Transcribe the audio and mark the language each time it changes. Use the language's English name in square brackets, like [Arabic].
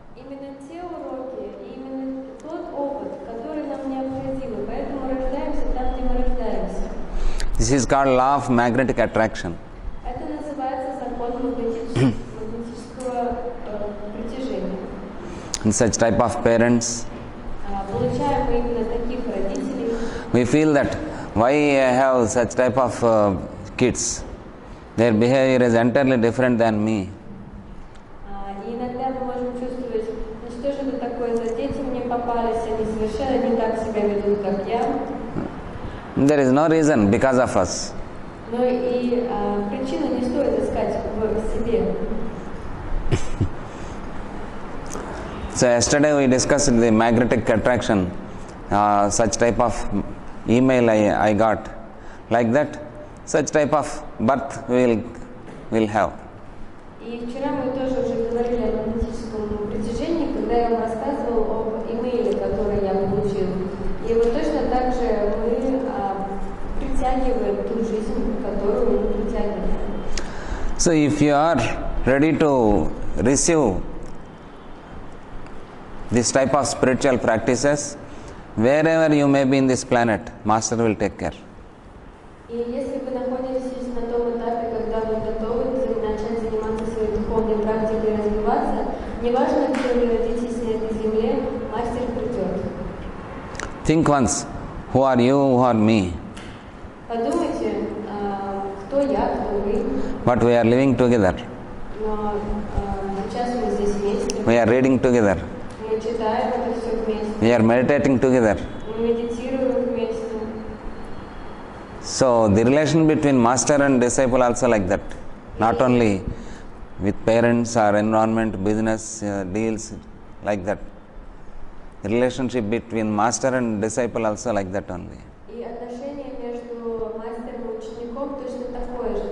[Russian] Именно те уроки, именно тот опыт, который нам необходим, и поэтому рождаемся там, где мы рождаемся. [English] This is called law of magnetic attraction. [Russian] Это называется закон магнетического притяжения. [English] And such type of parents, [Russian] Получаем мы именно таких родителей. [English] we feel that why I have such type of kids, their behavior is entirely different than me. [Russian] И иногда мы можем чувствовать, ну что же это такое за дети мне попались, они совершенно не так себя ведут, как я. [English] There is no reason because of us. [Russian] Но и причину не стоит искать в себе. [English] So yesterday we discussed the magnetic attraction, such type of email I got. Like that, such type of birth we will have. [Russian] И вчера мы тоже уже говорили о магнетическом притяжении, когда я вам рассказывал об имейле, который я получил. И вот точно так же мы притягиваем ту жизнь, которую мы притягиваем. [English] So if you are ready to receive this type of spiritual practices, wherever you may be in this planet, Master will take care. [Russian] И если вы находитесь на том этапе, когда вы готовы начать заниматься своей духовной практикой и развиваться, неважно, где вы родитесь на этой земле, Мастер придет. [English] Think once, who are you, who are me? [Russian] Подумайте, кто я, кто вы. [English] But we are living together. [Russian] Но сейчас мы здесь вместе. [English] We are reading together. [Russian] Мы читаем это все вместе. [English] We are meditating together. [Russian] Мы медитируем вместе. [English] So the relation between master and disciple also like that. Not only with parents or environment, business, deals, like that. The relationship between master and disciple also like that only. [Russian] И отношение между мастером и учеником точно такое же.